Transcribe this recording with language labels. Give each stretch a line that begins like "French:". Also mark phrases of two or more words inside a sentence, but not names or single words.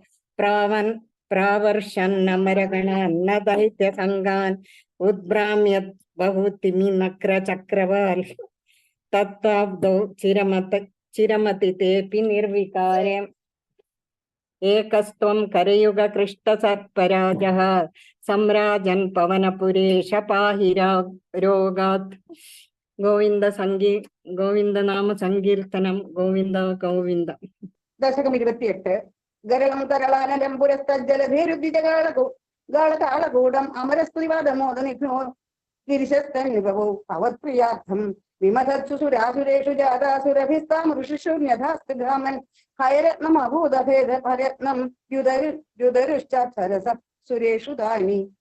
Sanskrit: प्रावर्षन्नमरगणान्न दैत्यसङ्गान् उद्भ्राम्य बहुतिमि नक्रचक्रवाल् तत्ताब्दौ चिरमति तेऽपि निर्विकारे एकस्त्वं करयुगकृष्टसर्पराजः सम्राजन् पवनपुरेश पाहि रोगात् ഗോവിന്ദ നാമ സങ്കീർത്തനം ഗോവിന്ദ ഗോവിന്ദ. ദശകം 28. ഗരളം തരളാനലം പുരസ്തജ്ജലധേരുദ്ധിജഗാളകൂടം അമരസ്തുതിവാദമോദനിഘ്നോ ഗിരിശസ്തനിഭവോ ഭവത്പ്രിയാർത്ഥം വിമഥത്സു സുരാസുരേഷു ജാതാസുരഭിസ്താം ഋഷിഷുന്യഥാസ്തുധാമൻ ഹയരത്നമഭൂതഭേദ ഭരത്നം രുദരുശ്ചരസ സുരേഷു താനി